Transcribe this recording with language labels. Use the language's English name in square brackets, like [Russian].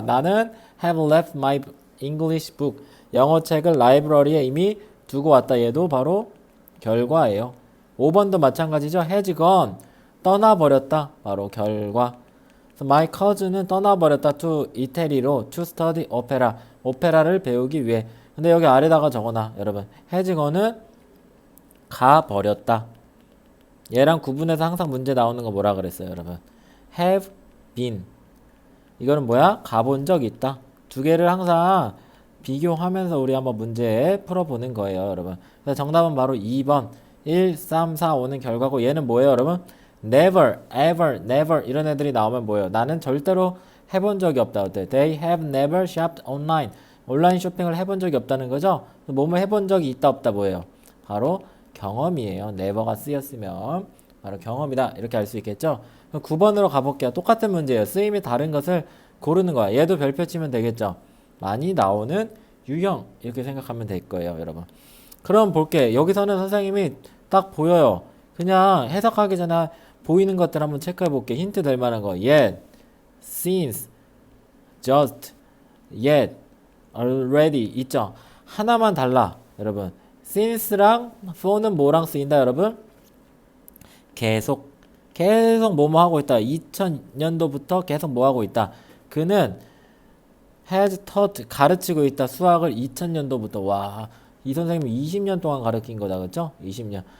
[Korean] 나는 [English] have left my English book. [Korean] 영어 책을 라이브러리에 이미 두고 왔다. 얘도 바로 결과예요. 5번도 마찬가지죠. [English] has gone [Korean] 떠나버렸다. 바로 결과. [English] My cousin은 [Korean] 떠나버렸다. [English] to [Korean] 이태리로 [English] to study opera. [Korean] 오페라를 배우기 위해. 근데 여기 아래다가 적어놔. 여러분. [English] has gone [Korean] 은 가버렸다. 얘랑 구분해서 항상 문제 나오는 거 뭐라 그랬어요, 여러분? [English] have been. [Korean] 이거는 뭐야? 가본 적 있다. 두 개를 항상 비교하면서 우리 한번 문제 풀어보는 거예요, 여러분. 그래서 정답은 바로 2번. 1, 3, 4, 5는 결과고 얘는 뭐예요, 여러분? [English] never, ever, never [Korean] 이런 애들이 나오면 뭐예요? 나는 절대로 해본 적이 없다. 어때? [English] They have never shopped online. [Korean] 온라인 쇼핑을 해본 적이 없다는 거죠? 뭐뭐 해본 적이 있다 없다 뭐예요? 바로 경험이에요. never가 쓰였으면 바로 경험이다. 이렇게 알 수 있겠죠? 그럼 9번으로 가볼게요. 똑같은 문제예요. 쓰임이 다른 것을 고르는 거야. 얘도 별표 치면 되겠죠? 많이 나오는 유형 이렇게 생각하면 될 거예요, 여러분. 그럼 볼게. 여기서는 선생님이 딱 보여요. 그냥 해석하기 전에 보이는 것들 한번 체크해 볼게. 힌트 될 만한 거. [English] yet, since, just, yet, already [Korean] 있죠. 하나만 달라, 여러분. since랑 for는 뭐랑 쓰인다, 여러분? 계속 뭐뭐 하고 있다. 2000년도부터 계속 뭐 하고 있다. 그는 [English] has taught [Korean] 가르치고 있다. 수학을 2000년도부터. 와, 이 선생님이 20년 동안 가르친 거다, 그렇죠? 20년.